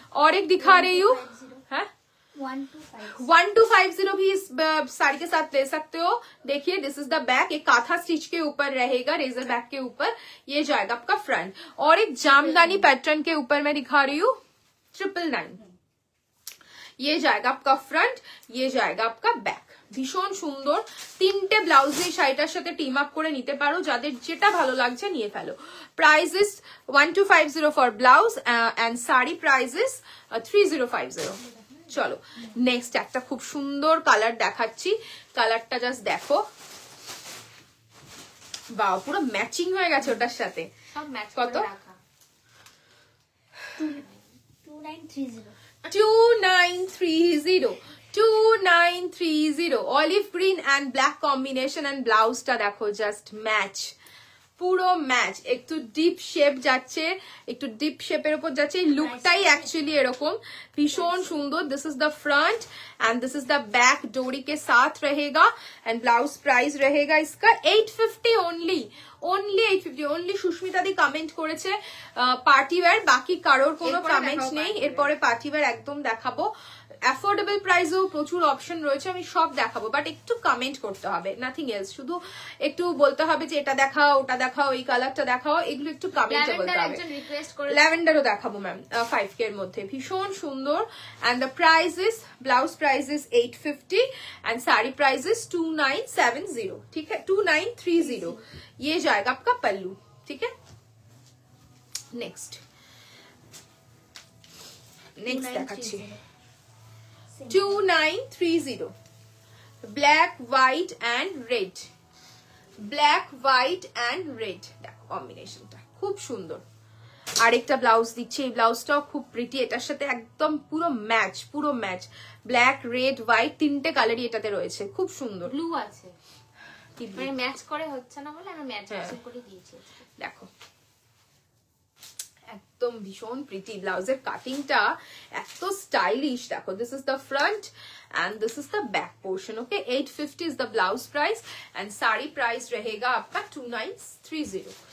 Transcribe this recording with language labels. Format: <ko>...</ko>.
<hi>और एक दिखा रही हूँ, 1250 भी इस साड़ी के साथ ले सकते हो। देखिए</hi> <en>this is the back,</en> <hi>एक काथा स्टिच के ऊपर रहेगा, रेजर बैक के ऊपर। ये जाएगा आपका फ्रंट। और एक जामदानी पैटर्न के ऊपर मैं दिखा रही हूँ 999। ये जाएगा आपका फ्रंट, ये जाएगा आपका बैক।</hi> <bn>ভীষণ সুন্দর তিনটে ব্লাউজ এই শাড়িটার সাথে টিম আপ করে নিতে পারো, যাদের যেটা ভালো লাগছে নিয়ে ফেলো। Price is 1250 for blouse and sari price is 3050। চলো নেক্সট একটা খুব সুন্দর কালার দেখাচ্ছি, কালারটা জাস্ট দেখো, বাহ পুরো ম্যাচিং হয়ে গেছে ওটার সাথে। সব ম্যাচ কত? করে রাখা 2930 2930 olive green and black combination and ব্লাউজটা দেখো জাস্ট ম্যাচ, পুরো ম্যাচ। একটু ডিপ শেপ যাচ্ছে, একটু ডিপ শেপের উপর যাচ্ছে, এই লুকটাই অ্যাকচুয়ালি এরকম ভীষণ সুন্দর।</bn> <en>this is the front and this is the back,</en> <hi>डोरी के साथ रहेगा एंड ब्लाउज प्राइस रहेगा इसका 850 ओनली 850।</hi> <bn>ओनली সুস্মিতা দি কমেন্ট করেছে পার্টি ওয়্যার, বাকি কারোর কোনো কমেন্ট নেই। এরপরে পার্টি ওয়্যার একদম দেখাবো। অ্যাফোর্ডেবল প্রাইসেও প্রচুর অপশন রয়েছে, আমি সব দেখাবো, বাট একটু কমেন্ট করতে হবে, নাথিং এলস। শুধু একটু বলতে হবে যে এটা দেখাও, ওটা দেখাও, এই কালারটা দেখাও, এগুলো একটু কমেন্টে বলতে হবে। ল্যাভেন্ডারও দেখাবো ম্যাম 5K এর মধ্যে, ভীষণ সুন্দর।</bn> <en>And the price is, blouse price is 850 and sari price is 2970, ठीक है 2930।</en> <hi>ये जाएगा आपका पल्लू, ठीक है।</hi> <bn>Next देखाচ্ছি 2930 black white and red, black white and red, দেখো কম্বিনেশনটা খুব সুন্দর। আরেকটা ব্লাউজ দিচ্ছি, এই ব্লাউজটাও খুব প্রিটি, এটার সাথে একদম পুরো ম্যাচ, পুরো ম্যাচ, ব্ল্যাক রেড হোয়াইট তিনটে কালারই এটাতে রয়েছে, খুব সুন্দর। ব্লু আছে, মানে ম্যাচ করে হচ্ছে না বলে আমি ম্যাচ করে দিয়েছি। দেখো একদম ভীষণ প্রিটি, ব্লাউজের কাটিংটা এত স্টাইলিশ।</bn> <en>দেখো this is the front and this is the back portion, okay 850 is the blouse price and sari price रहेगा आपका 2930।</en>